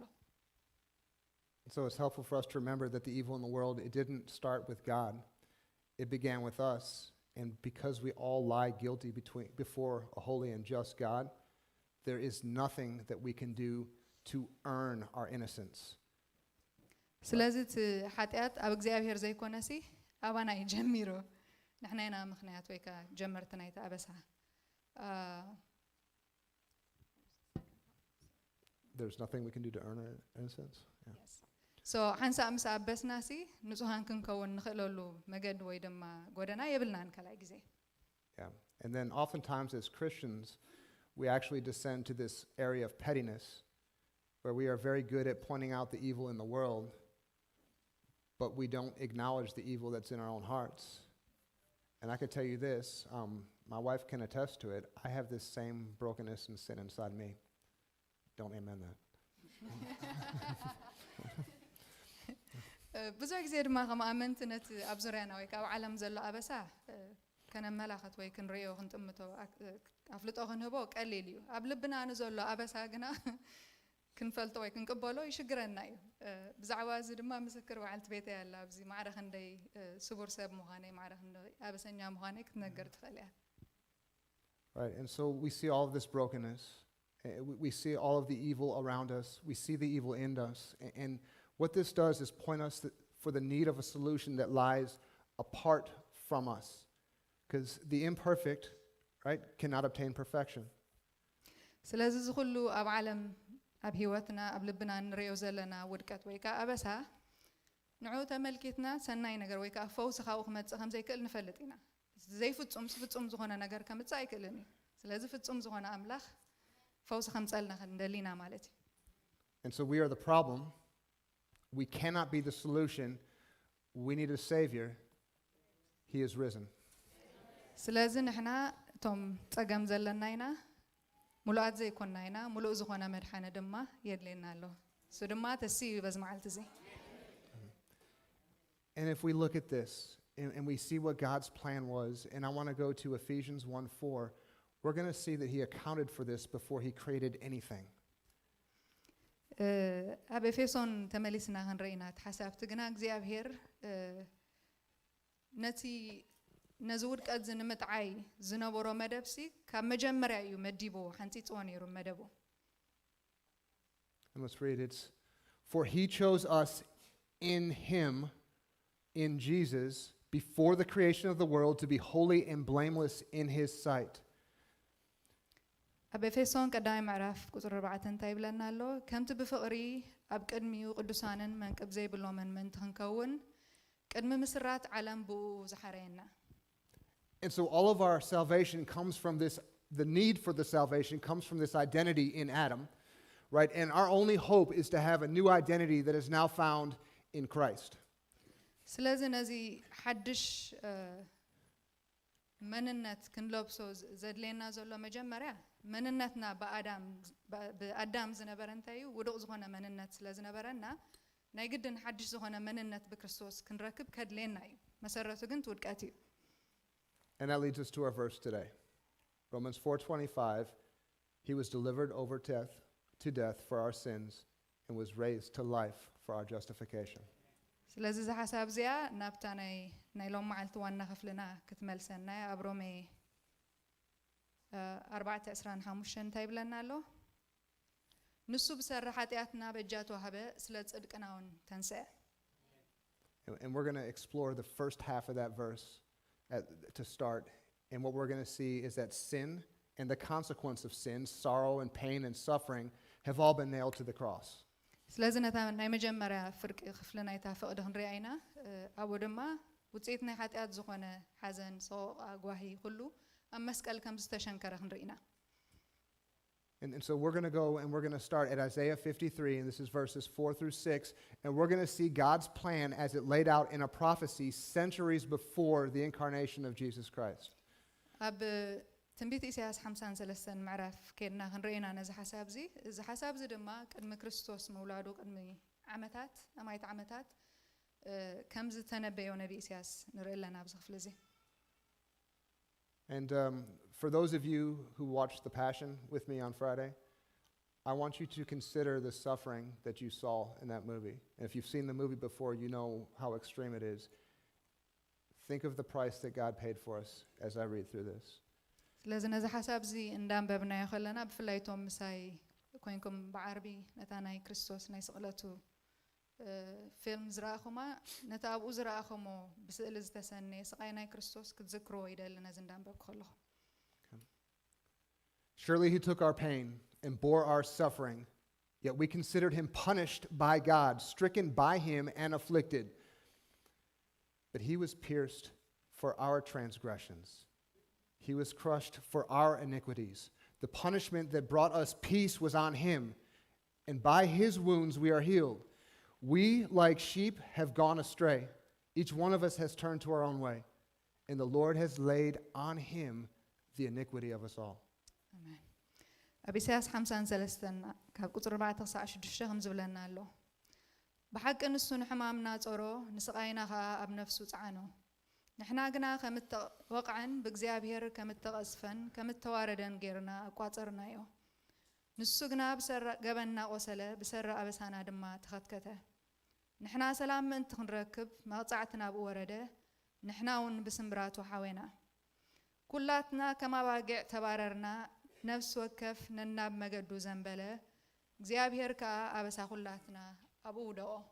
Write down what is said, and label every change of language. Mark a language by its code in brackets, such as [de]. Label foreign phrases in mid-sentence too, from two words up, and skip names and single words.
[en] So it's helpful for us to remember that the evil in the world, it didn't start with God. It began with us. And because we all lie guilty before a holy and just God, there is nothing that we can do to earn our innocence. [ti] ስለዚ እቲ ሓጢኣት ኣብ እግዚኣብሔር ዘይኮነሲ ኣባና እዩ ጀሚሩ ንሕና ኢና ምኽንያት ወይ ከዓ ጀመርቲ ናይቲ ኣበሳ [en] There's nothing we can do to earn our innocence. Yeah. Yes. [ti] So ሓንሳእ ምስ ኣበስናሲ ንጹሃን ክንከውን ንኽእለሉ መገዲ ወይ ድማ ጎደና የብልናን ካልኣይ ግዜ Yeah. [en] And then oftentimes as Christians, we actually descend to this area of pettiness where we are very good at pointing out the evil in the world, but we don't acknowledge the evil that's in our own hearts. And I can tell you this, my wife can attest to it, I have this same brokenness and sin inside me. Don't amen that. [ti] ብዙሕ ግዜ ድማ ከም ኣመንቲ ነቲ ኣብ ዙርያና ወይ ከዓ ኣብ ዓለም ዘሎ ኣበሳ ከነመላኸት ወይ ክንሪኦ ክንጥምቶ ኣፍልጦ ክንህቦ ቀሊል እዩ ኣብ ልብና ንዘሎ ኣበሳ ግና ክንፈልጦ ወይ ክንቅበሎ ይሽግረና እዩ ብዛዕባ እዚ ድማ ምስክር በዓልቲ ቤተይ ኣላ ኣብዚ ማዕረ ክንደይ ስቡር ሰብ ምዃነይ ማዕረ ክንደይ ኣበሰኛ ምዃነይ ክትነገር ትኽእል እያ [en] Right, and so we see all of this brokenness. We see all of the evil around us. We see the evil in us. And what this does is point us for the need of a solution that lies apart from us. Because the imperfect, right, cannot obtain perfection. [ti] ስለዚ ዝኹሉ ኣብ ዓለም ኣብ ህይወትና ኣብ ልብና ንሪኦ ዘለና ውድቀት ወይ ከዓ ኣበሳ ንዑ ተመልኪትና ሰናይ ነገር ወይ ከዓ ፈውሲ ካብኡ ክመፅእ ከም ዘይክእል ንፈልጥ ኢና ዘይፍጹም ፍጹም ዝኾነ ነገር ከምፅእ ኣይክእልን እዩ ስለዚ ፍጹም ዝኾነ ኣምላኽ ፈውሲ ከምፀልና እንደሊና ማለት እዩ [en] And so we are the problem. We cannot be the solution. We need a Savior. He is risen. [ti] ስለዚ ንሕና እቶም ፀገም ዘለና ኢና ሙሉኣት ዘይኮንና ኢና ሙሉእ ዝኾነ መድሓነ ድማ የድልየና ኣሎ እሱ ድማ ተሲ እዩ በዚ መዓልቲ እዚ [en] And if we look at this and we see what God's plan was, and I want to go to Ephesians 1:4, we're going to see that he accounted for this before he created anything. [ti] ኣብ ኤፌሶን ተመሊስና ክንርኢና እቲ ሓሳብቲ ግና እግዚኣብሔር ነቲ ነዚ ውድቀት ንምጥዓይ ዝነበሮ መደብሲ ካብ መጀመርያ እዩ መዲቦ ሓንፂፅዎ ነይሩ መደቡ [en] And let's read it. For he chose us in him, in Jesus, before the creation of the world, to be holy and blameless in his sight. [ti] ኣብ ኤፌሶን ቀዳማይ ምዕራፍ ቁፅሪ 4 እንታይ ይብለና ኣሎ ከምቲ ብፍቕሪ ኣብ ቅድሚኡ ቅዱሳንን መንቅብ ዘይብሎምን ምእንቲ ክንከውን ቅድሚ ምስራት ዓለም ብኡ ዝሓረየና [en] And so all of our salvation comes from this, the need for the salvation comes from this identity in Adam, right? And our only hope is to have a new identity that is now found in Christ. [ti] ስለዚህ ነዚ ሓድሽ መንነት ክንለብሶ ዘድለየና ዘሎ መጀመርያ መንነትና በአዳም ዝነበረ እንታዩ ውድቕ ዝኾነ መንነት ስለዝነበረና ናይ ግድን ሓድሽ ዝኾነ መንነት በክርስቶስ ክንረክብ ከድለየና እዩ መሰረቱ ግን ትውድቀት እዩ [en] And that leads us to our verse today. Romans 4:25, he was delivered over to death for our sins and was raised to life for our justification. [ti] ስለዚህ እዚ ሓሳብ እዚኣ ናብታ ናይ ሎም መዓልቲ ዋና ክፍልና ክትመልሰና ኣብ ሮሜ 4:25 እንታይ ይብለና ኣሎ ንሱ ብሰራ ኃጢአትና በእጃ ተዋህበ ስለ ጽድቅና እውን ተንስአ [en] And we're going to explore the first half of that verse to start. And what we're going to see is that sin and the consequence of sin, sorrow and pain and suffering, have all been nailed to the cross. [ti] ስለዚህ ነታ ናይ መጀመርያ ፍርቂ ክፍልና ይታ ፈቅድ ክንሪኣ ኢና ኣብኡ ድማ ውጽኢት ናይ ኃጢአት ዝኾነ ሓዘን ሰቆቃ ጓሂ ኩሉ ኣብ መስቀል ከም ዝተሸንከረ ክንሪኢና [en] And so we're going to go and we're going to start at Isaiah 53, and this is verses 4 through 6, and we're going to see God's plan as it laid out in a prophecy centuries before the incarnation of Jesus Christ. [ti] ኣብ ትንቢት ኢሳያስ 53 ምዕራፍ ከድና ክንሪኢና ነዚ ሓሳብ እዚ ድማ ቅድሚ ክርስቶስ መውላዱ ቅድሚ ዓመታት ኣማይት ዓመታት ከም ዝተነበዮ ነቢ ኢሳያስ ንርኢ ኣለና ኣብዚ ክፍሊ እዚ [en] And for those of you who watched The Passion with me on Friday, I want you to consider the suffering that you saw in that movie. And if you've seen the movie before, you know how extreme it is. Think of the price that God paid for us as I read through this. [ti] ስለዚ ነዚ ሓሳብ እዚ እንዳንበብናዮ ከለና ብፍላይቶም ምሳይ ኮይንኩም ብዓርቢ ነታ ናይ ክርስቶስ ናይ ስቕለቱ ፊልም ዝረኣኹማ ነታ ኣብኡ ዝረኣኹሞ ብስእሊ ዝተሰነየ ስቃይ ናይ ክርስቶስ ክትዝክርዎ ይደሊ ነዚ እንዳንበብ ከለኹ [en] Surely he took our pain and bore our suffering, yet we considered him punished by God, stricken by him and afflicted. But he was pierced for our transgressions. He was crushed for our iniquities. The punishment that brought us peace was on him, and by his wounds we are healed. We, like sheep, have gone astray. Each one of us has turned to our own way, and the Lord has laid on him the iniquity of us all. Amen. [ti] ኣብ ኢሳያስ 53 ካብ ቁጽሪ 4-6 ከም ዝብለና ኣሎ ብሓቂ ንሱ ንሕማምና ጾሮ ንስቃይና ኸ ኣብ ነፍሱ ጻዕኖ ንሕና ግና ከም ተወቅዐን ብእግዚአብሔር ከም ተቀስፈን ከም ተዋረደን ጌርና አቋጽርናዮ ንሱ ግና ብሰራ ገበና ቆሰለ ብሰራ አበሳና ድማ ተኸትከተ ንሕና ሰላም ምንት ክንረክብ መቅጻዕትና ብወረደ ንሕናውን ብስምራቱ ሓዌና ኩላትና ከማባግዕ ተባረርና ነፍስ ወከፍ ነናብ መገዱ ዘንበለ እግዚአብሔር ካ አበሳ ኩላትና አብኡ ደኦ